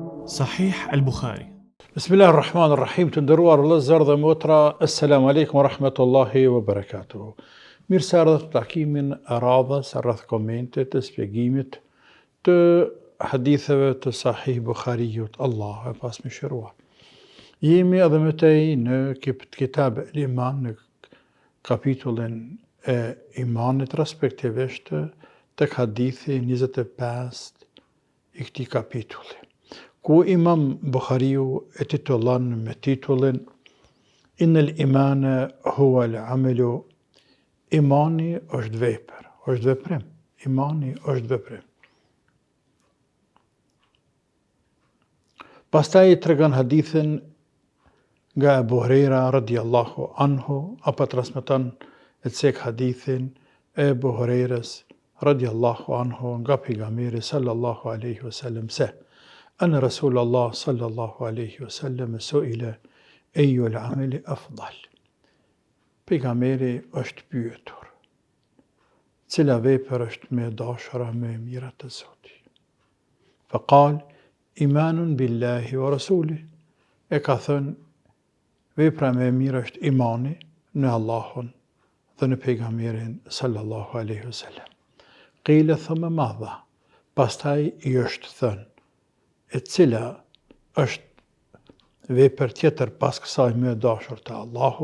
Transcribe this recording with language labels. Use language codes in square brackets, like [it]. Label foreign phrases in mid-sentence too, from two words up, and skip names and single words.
[sq] Sahih al-Bukhari. [ar] بسم الله الرحمن الرحيم, [sq] të nderuar vëllezër dhe motra, [ar] السلام عليكم ورحمة الله وبركاته. [sq] Mirë se ardhët në takimin e radhës rreth komentit të shpjegimit të haditheve të Sahih Bukhariut, Allah e pasmëshiruar. Jemi edhe më tej në [ar] كتاب الإيمان, [sq] në kapitullin e imanit, respektivisht tek hadithi 25 i këtij kapitulli, ku Imam Bukhariu e titullon me titullin [ar] إن الإيمان هو العمل, [sq] imani është vepër, është veprim, imani është veprim. Pastaj tregon hadithin nga Abu Huraira [ar] رضي الله عنه, [sq] apo transmeton e cek hadithin e Abu Hurairas [ar] رضي الله عنه [sq] nga pejgamberi [ar] صلى الله عليه وسلم [sq] se [ar] أن رسول الله صلى الله عليه وسلم سئل أي العمل أفضل. [sq] Pejgamberi është pyetur, cila vepër është më e dashura, më e mira te Zoti? [ar] فقال الإيمان بالله ورسوله. [sq] E ka thënë, vepra më e mirë është imani në Allahun dhe në pejgamberin [ar] صلى الله عليه وسلم. قيل ثم ماذا. [sq] Pastaj i është thënë, e cila është vepër tjetër pas kësaj më e dashur te Allahu?